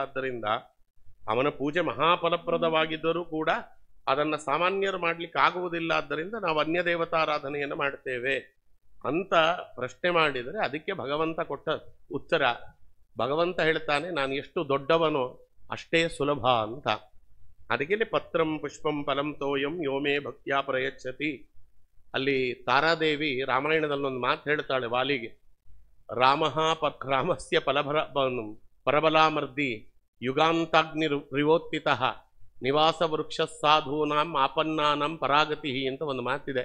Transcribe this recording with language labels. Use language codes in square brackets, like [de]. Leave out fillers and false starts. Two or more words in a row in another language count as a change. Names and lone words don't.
[kn] ಆದ್ದರಿಂದ ಅವನ ಪೂಜೆ ಮಹಾಫಲಪ್ರದವಾಗಿದ್ದರೂ ಕೂಡ ಅದನ್ನು ಸಾಮಾನ್ಯರು ಮಾಡಲಿಕ್ಕೆ ಆಗುವುದಿಲ್ಲ. ಆದ್ದರಿಂದ ನಾವು ಅನ್ಯ ದೇವತಾರಾಧನೆಯನ್ನು ಮಾಡ್ತೇವೆ ಅಂತ ಪ್ರಶ್ನೆ ಮಾಡಿದರೆ ಅದಕ್ಕೆ ಭಗವಂತ ಕೊಟ್ಟ ಉತ್ತರ. ಭಗವಂತ ಹೇಳ್ತಾನೆ, ನಾನು ಎಷ್ಟು ದೊಡ್ಡವನೋ ಅಷ್ಟೇ ಸುಲಭ ಅಂತ. [sa] ಅದಕ್ಕೆ ಪತ್ರಂ ಪುಷ್ಪಂ ಫಲಂ ತೋಯಂ ಯೋಮೇ ಭಕ್ತ್ಯಾ ಪ್ರಯಚ್ಛತಿ. [kn] ಅಲ್ಲಿ ತಾರಾದೇವಿ ರಾಮಾಯಣದಲ್ಲೊಂದು ಮಾತು ಹೇಳ್ತಾಳೆ ವಾಲಿಗೆ, [sa] ರಾಮಸ್ಯ ಪರಬಲಾಮರ್ದಿ ಯುಗಾಂತಾಗ್ನಿ ರಿವೋತ್ಥಿತಃ ನಿವಾಸ ವೃಕ್ಷ ಸಾಧೂನಾಂ ಆಪನ್ನಾನಂ ಪರಾಗತಿ [kn] ಅಂತ ಒಂದು ಮಾತಿದೆ.